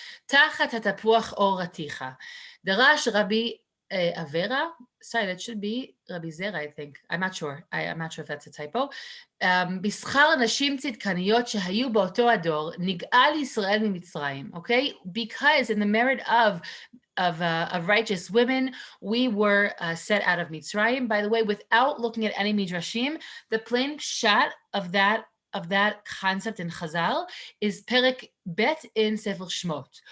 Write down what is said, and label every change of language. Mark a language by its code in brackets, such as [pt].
[he] Tachat hatapuach or raticha. Darash Rabbi Avera. [en] Sorry, that should be Rabbi Zera, I think. I'm not sure. I'm not sure if that's a typo. [he] בשכר נשים צדקניות שהיו באותו הדור, נגאל ישראל ממצרים. [en] Okay? Because in the merit of righteous women, we were set out of Mitzrayim. By the way, without looking at any midrashim, the plain shot of that concept in Chazal is Perek Bet in Sefer Shmot.